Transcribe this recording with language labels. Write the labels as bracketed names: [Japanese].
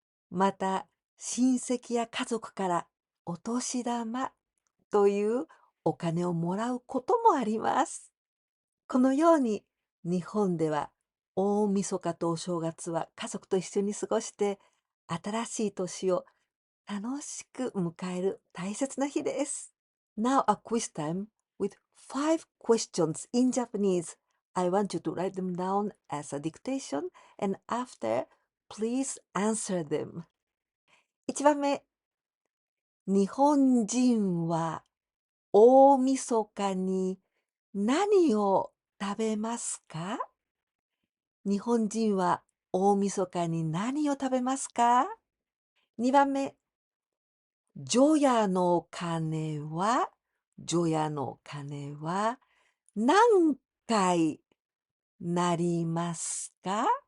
[Japanese] また、親戚や家族からお年玉というお金をもらうこともあります。このように日本では大晦日とお正月は家族と一緒に過ごして新しい年を楽しく迎える大切な日です。 [English] Now a quiz time with 5 questions in Japanese. I want you to write them down as a dictation and after, please answer them. [Japanese] 1番目、日本人は大晦日に何を食べますか？日本人は大晦日に何を食べますか？ 2 番目、除夜の鐘は、除夜の鐘は何回鳴りますか？